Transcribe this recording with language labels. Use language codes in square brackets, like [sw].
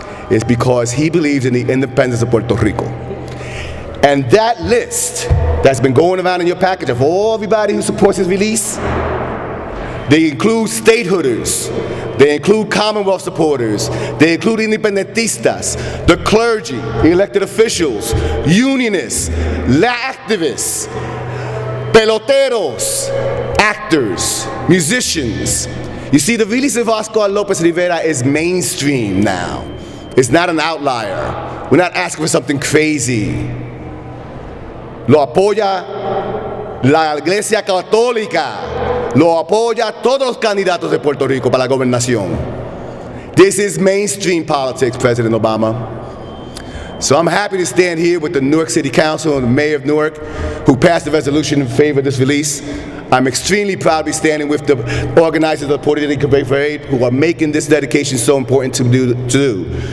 [en] It's because he believes in the independence of Puerto Rico. And that list that's been going around in your package of everybody who supports his release, they include statehooders, they include Commonwealth supporters, they include independentistas, the clergy, elected officials, unionists, activists, peloteros, actors, musicians. You see, the release of Oscar Lopez Rivera is mainstream now. It's not an outlier. We're not asking for something crazy. [es] Lo apoya la Iglesia Católica. Lo apoya todos los candidatos de Puerto Rico para la gobernación. [en] This is mainstream politics, President Obama. So I'm happy to stand here with the Newark City Council and the Mayor of Newark, who passed a resolution in favor of this release. I'm extremely proud to be standing with the organizers of the Puerto Rican Parade, who are making this dedication so important to do.